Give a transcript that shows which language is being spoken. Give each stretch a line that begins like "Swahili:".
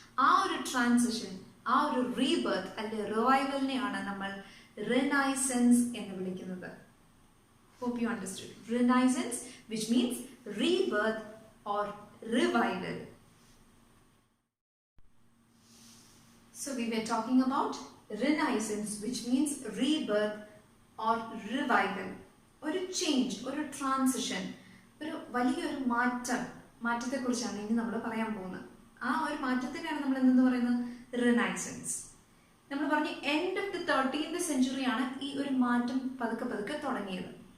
Malayalam: ആ ഒരു ട്രാൻസിഷൻ, ആ ഒരു റീബർത്ത് അല്ലെ റിവൈവലിനെയാണ് നമ്മൾ റിനൈസൻസ് എന്ന് വിളിക്കുന്നത്.
English: Hope you understood. Renaissance, which means rebirth or revival. So we were talking about Renaissance, which means rebirth or revival.
Malayalam: ഒരു ചേഞ്ച്, ഒരു ട്രാൻസിഷൻ, ഒരു വലിയൊരു മാറ്റത്തെക്കുറിച്ചാണ് ഇനി നമ്മൾ പറയാൻ പോകുന്നത്. ആ ഒരു മാറ്റത്തിനാണ് നമ്മൾ എന്തെന്ന് പറയുന്നത്? റിനൈസൻസ്. നമ്മൾ പറഞ്ഞു
English: end of the 13th century
Malayalam: ആണ് ഈ ഒരു മാറ്റം പതുക്കെ പതുക്കെ തുടങ്ങിയത്.